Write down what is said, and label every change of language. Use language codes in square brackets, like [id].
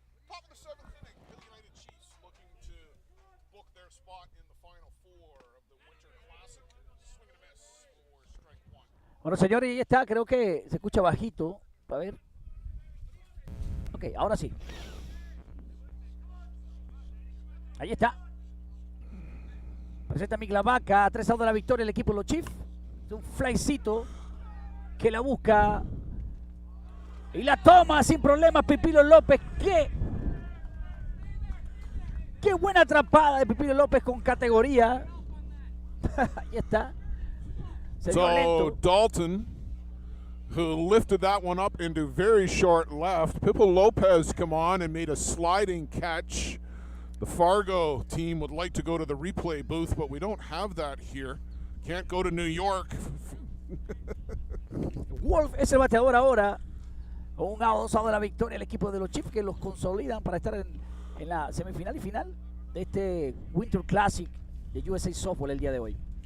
[en] Top of the 7th inning, Hill United Chiefs looking to book their spot in the final 4 of the Winter Classic. Swing and a miss for strike 1. [es] Bueno, señores, ahí está. Creo que se escucha bajito. A ver. Ok, ahora sí. Ahí está. Presenta Migla Vaca, a 3 outs de la victoria el equipo de los Chiefs. Es un flycito que la busca y la toma sin problemas Pipilo López. Qué buena atrapada de Pipilo López con categoría. Ahí está. Se dio [en] So [es] lento. [en] Dalton, who lifted that one up into very short left. Pippo Lopez come on and made a sliding catch. The Fargo team would like to go to the replay booth, but we don't have that here. Can't go to New York. [es] Wolf es el bateador ahora. Un out, 2 outs de la victoria el equipo de los Chiefs que los consolidan para estar en la semifinal y final de este Winter Classic de USA Softball el día de hoy.